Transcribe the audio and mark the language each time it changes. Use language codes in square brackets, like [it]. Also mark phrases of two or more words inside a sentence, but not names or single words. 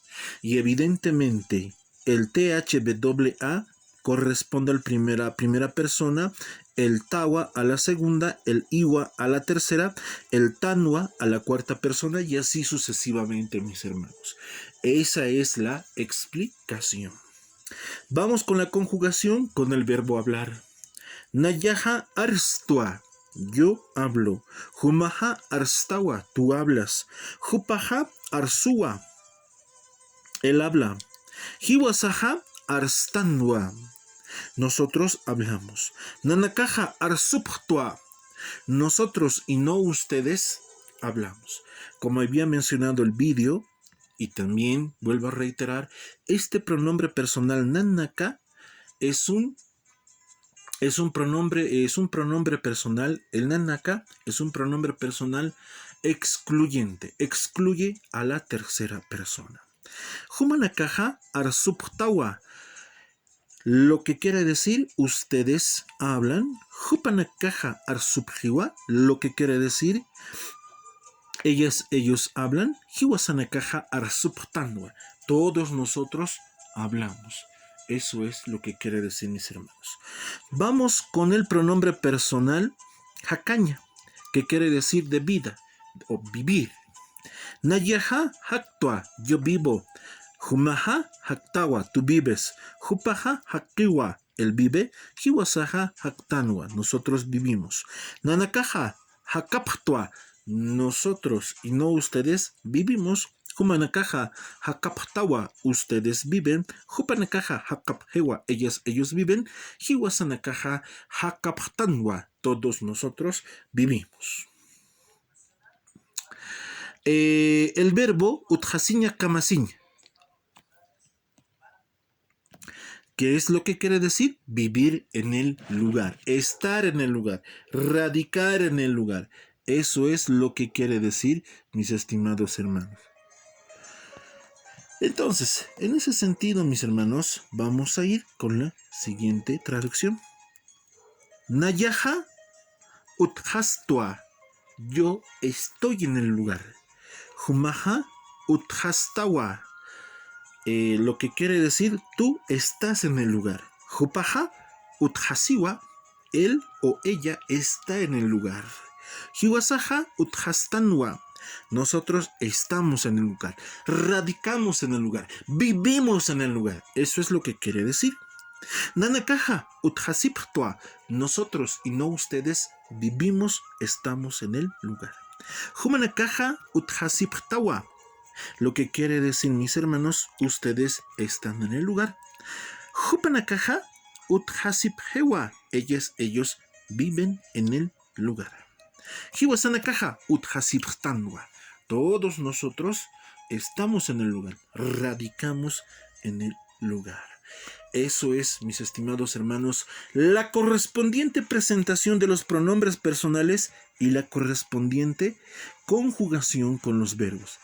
[es] Y evidentemente el THWA corresponde a la primera persona, el tawa a la segunda, el iwa a la tercera, el tanwa a la cuarta persona y así sucesivamente, mis hermanos. Esa es la explicación. Vamos con la conjugación con el verbo hablar. [ay] Nayaha arstua, [es] yo hablo. [ay] Humaha arstawa, [es] tú hablas. [ay] Hupaha arsua, [es] él habla. [ay] Hiwasaha arstanwa. [es] nosotros hablamos. [ay] Nanakaja arsuptua, [es] nosotros y no ustedes hablamos. Como había mencionado el vídeo, y también vuelvo a reiterar, este pronombre personal nanaka es un pronombre personal. El nanaka es un pronombre personal excluyente, excluye a la tercera persona. [ay] Humanakaja arsuptawa, [es] lo que quiere decir ustedes hablan. [ay] Hupanakaja arsupjiwa, [es] lo que quiere decir ellos hablan. [ay] Hiwasanakaja arsuptanwa, [es] todos nosotros hablamos. Eso es lo que quiere decir, mis hermanos. Vamos con el pronombre personal hakaña, que quiere decir de vida o vivir. [ay] Nayaha haktua, [es] yo vivo. [ay] Humaha haktawa, [es] tú vives. [ay] Hupaha hakiwa, [es] él vive. [ay] Hiwasaha haktanwa, [es] nosotros vivimos. [ay] Nanakaja hakaptua, [es] nosotros y no ustedes vivimos. [ay] Humanakaja hakaptawa, [es] ustedes viven. [ay] Hupanakaja hakaphewa, [es] ellos viven. [ay] Hiwasanakaja hakaptanwa, [es] todos nosotros vivimos. El verbo [ay] uthasiña kamasiña, [es] ¿qué es lo que quiere decir? Vivir en el lugar, estar en el lugar, radicar en el lugar. Eso es lo que quiere decir, mis estimados hermanos. Entonces, en ese sentido, mis hermanos, vamos a ir con la siguiente traducción. [ay] Nayaha uthastua, [es] yo estoy en el lugar. [ay] Humaha uthastawa, [es] lo que quiere decir tú estás en el lugar. [ay] Hupaha uthasiwa, [es] él o ella está en el lugar. [ay] Hiwasaha uthastanwa, [es] nosotros estamos en el lugar, radicamos en el lugar, vivimos en el lugar. Eso es lo que quiere decir. [ay] Nanakaja uthasiptua, [es] nosotros y no ustedes vivimos, estamos en el lugar. [ay] Humanakaja uthasiptawa, [es] lo que quiere decir, mis hermanos, ustedes están en el lugar. [ay] Hupanakaja uthasiphewa, [es] ellos viven en el lugar. [ay] Hiwasanakaja uthasiptanwa, [es] todos nosotros estamos en el lugar, radicamos en el lugar. Eso es, mis estimados hermanos, la correspondiente presentación de los pronombres personales y la correspondiente conjugación con los verbos.